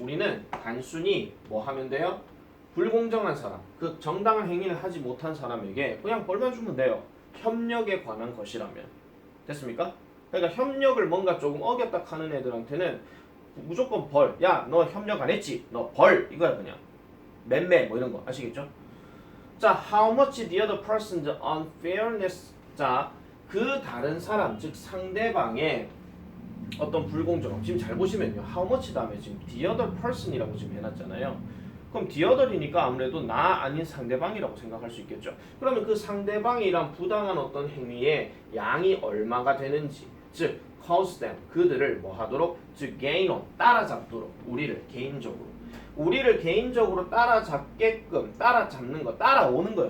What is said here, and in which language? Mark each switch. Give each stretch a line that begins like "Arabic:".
Korean: 우리는 단순히 뭐 하면 돼요? 불공정한 사람, 그 정당한 행위를 하지 못한 사람에게 그냥 벌만 주면 돼요. 협력에 관한 것이라면. 됐습니까? 그러니까 협력을 뭔가 조금 어겼다 하는 애들한테는 무조건 벌. 야, 너 협력 안 했지? 너 벌. 이거야 그냥. 맨매 뭐 이런 거 아시겠죠? 자,
English: how much the other person's unfairness.
Korean: 자, 그 다른 사람, 즉 상대방의 어떤 불공정. 지금 잘 보시면요. how much 다음에 지금 the other person이라고 지금 해놨잖아요. 그럼 the other이니까 아무래도 나 아닌 상대방이라고 생각할 수 있겠죠. 그러면 그 상대방이란 부당한 어떤 행위의 양이 얼마가 되는지, 즉 cause them, 그들을 뭐 하도록, 즉 gain on, 따라잡도록, 우리를 개인적으로 따라잡게끔, 따라잡는 거, 따라오는 거예요.